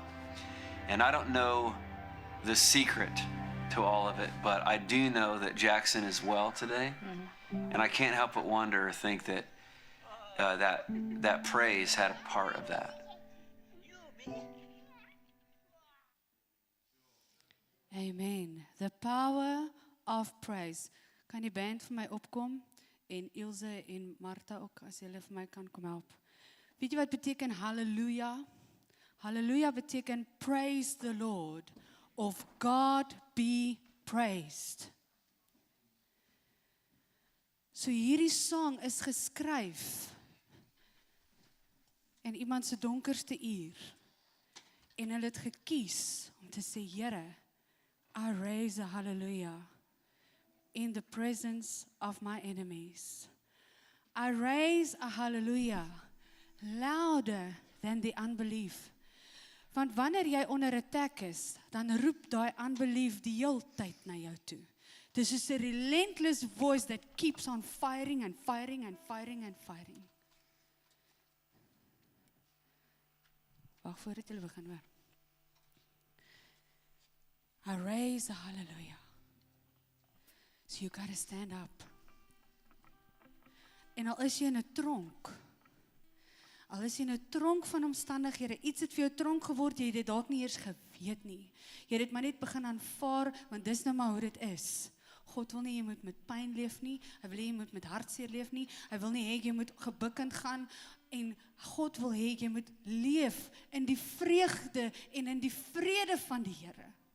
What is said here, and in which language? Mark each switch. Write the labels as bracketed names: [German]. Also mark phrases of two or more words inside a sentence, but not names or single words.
[English] And I don't know the secret to all of it, but I do know that Jackson is well today. And I can't help but wonder or think that that praise had a part of that. Amen. The power of praise. [Afrikaans] Kan die band vir my opkom? En Ilse en Martha ook, as julle vir my kan kom help. Weet jy wat beteken hallelujah? Hallelujah beteken [English] praise the Lord, [Afrikaans] of [English] God be praised. [Afrikaans] So hierdie song is geskryf in iemand se donkerste uur. En hulle het gekies om te sê, Here, [English] I raise a hallelujah in the presence of my enemies. I raise a hallelujah louder than the unbelief. [Afrikaans] Want wanneer jy onder attack is, dan roep daai unbelief die hele tyd na jou toe. [English] This is a relentless voice that keeps on firing and firing and firing and firing. [Afrikaans] Wacht voordat julle begin hoor. [English] I raise a hallelujah. So you gotta stand up. [Afrikaans] En al is jy in 'n tronk, al is jy in 'n tronk van omstandighede, iets het vir jou tronk geword, jy het dit dalk nie eers geweet weet nie. Jy het dit maar net begin aanvaar, want dis nou maar hoe dit is. God wil nie jy moet met pyn leef nie, hy wil nie jy moet met hartseer leef nie, hy wil nie hê jy moet gebukkend gaan, en God wil hê jy moet leef in die vreugde en in die vrede van die Here.